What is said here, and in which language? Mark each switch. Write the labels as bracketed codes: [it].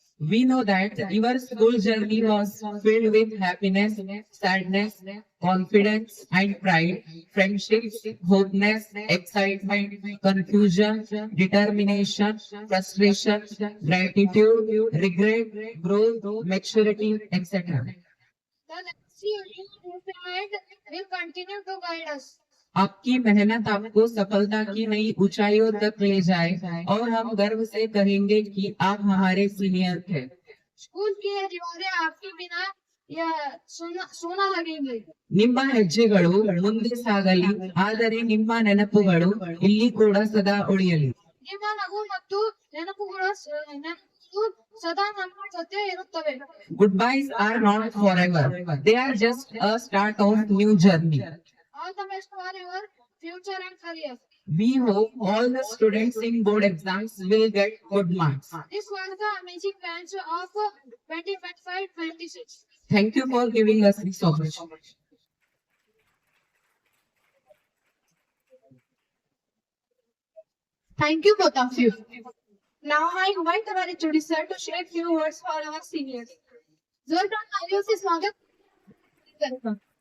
[en] We know that your school journey was filled with happiness, sadness, confidence and pride, friendship, hopeness, excitement, confusion, determination, frustration, gratitude, regret, growth, maturity, etc. The legacy you implement will continue to guide us. [hi] आपकी मेहनत आपको सफलता की नई ऊंचाइयों तक ले जाए और हम गर्व से कहेंगे कि आप हमारे सीनियर थे। स्कूल की ये दीवारें आपके बिना या सोना लगेंगे। [kn] ನಿಮ್ಮ ಹೆಜ್ಜೆಗಳು ಮುಂದೆ ಸಾಗಲಿ, ಆದರೆ ನಿಮ್ಮ ನೆನಪುಗಳು ಇಲ್ಲಿ ಕೂಡ ಸದಾ ಉಳಿಯಲಿ. ನಿಮ್ಮ ನಗು ಮತ್ತು ನೆನಪುಗಳು ಸದಾ ನಮ್ಮ ಜೊತೆ ಇರುತ್ತವೆ. [en] Goodbyes are not forever. They are just a start of new journey. All the best for your future and career. We hope all the students in board exams will get good marks. This was the amazing batch of 2025-26. Thank you for giving us this opportunity. Thank you both of you. Now I invite our HOD sir to share few words for our seniors. [hi] जोरदार तालियों से स्वागत करता हूं.